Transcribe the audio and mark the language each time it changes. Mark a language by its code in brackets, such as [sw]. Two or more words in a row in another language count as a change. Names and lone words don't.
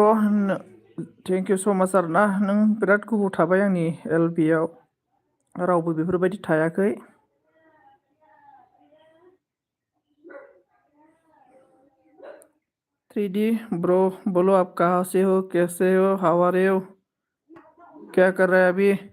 [en] thank you so much [brx] आरो ना नों बिराद गोबाव थाबाय आंनि एलबि आव रावबो बेफोरबायदि थायाखै [en] three D bro [hi] बोलो आप कहाँ से हो कैसे हो [en] how are you [hi] क्या कर रहे हैं अभी